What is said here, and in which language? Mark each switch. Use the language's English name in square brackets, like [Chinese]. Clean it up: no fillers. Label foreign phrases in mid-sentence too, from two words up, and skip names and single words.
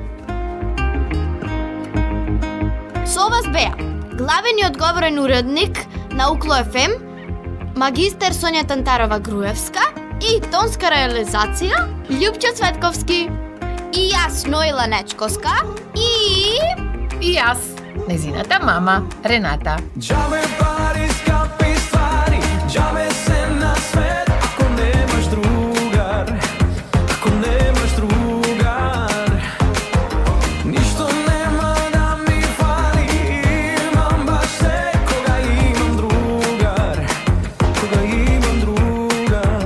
[Macedonian] Со вас беа главениот говорен уредник на Укло FM, магистер Сонја Тантарова-Груевска и тонска реализација Љупчо Цветковски. И јас, Ноила Нечковска, И јас, незината мама, Рената. Џабе пари, скапи ствари, џабе се на свет, ако немаш другар, ако немаш другар. Ништо нема да ми фали, имам баш све, кога имам другар, кога имам другар.